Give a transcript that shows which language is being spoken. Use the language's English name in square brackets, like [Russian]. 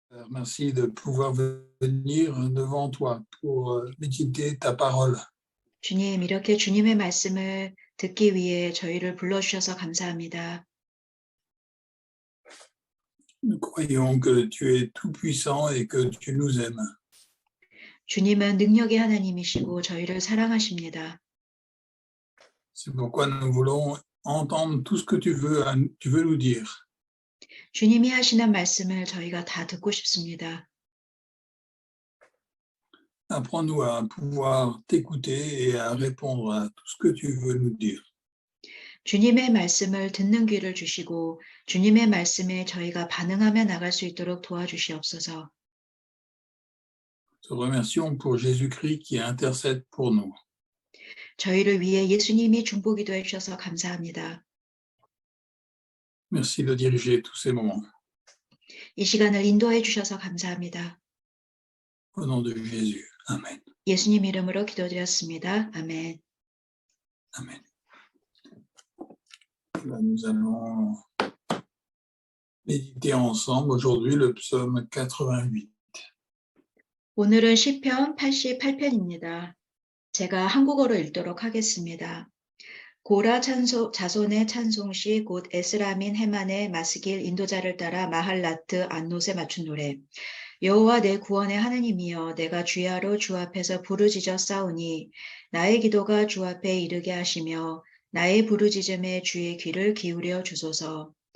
[French] Merci de pouvoir venir devant toi pour méditer ta parole. [Korean] 주님, 이렇게 주님의 말씀을 듣기 위해 저희를 불러주셔서 감사합니다. [French] Nous croyons que tu es tout-puissant et que tu nous aimes. [Korean] 주님은 능력의 하나님이시고 저희를 사랑하십니다. [French] C'est pourquoi nous voulons entendre tout ce que tu veux nous dire. [Korean] 주님이 하시는 말씀을 저희가 다 듣고 싶습니다. [French] Apprends-nous à pouvoir t'écouter et à répondre à tout ce que tu veux nous dire. [Korean] 주님의 말씀을 듣는 귀를 주시고 주님의 말씀에 저희가 반응하며 나갈 수 있도록 도와주시옵소서. [French] Te remercions pour Jésus-Christ qui intercède pour nous. [Korean] 저희를 위해 예수님이 중보기도해 주셔서 감사합니다. [French] Merci de diriger tous ces moments. [Korean] 이 시간을 인도해 주셔서 감사합니다. [French] Au nom de Jésus. Amen. [Korean] 예수님 이름으로 기도드렸습니다. 아멘. [French] Amen. Là, nous allons méditer ensemble aujourd'hui le psaume 88. [Korean] 오늘은 시편 88편입니다. 제가 한국어로 읽도록 하겠습니다. 고라 자손의 찬송시 곧 에스라민 헤만의 마스길 인도자를 따라 마할라트 안노세 맞춘 노래. 여호와 내 구원의 하나님이여 내가 주야로 주 앞에서 부르짖어 싸우니 나의 기도가 주 앞에 이르게 하시며 나의 부르짖음에 주의 귀를 기울여 주소서.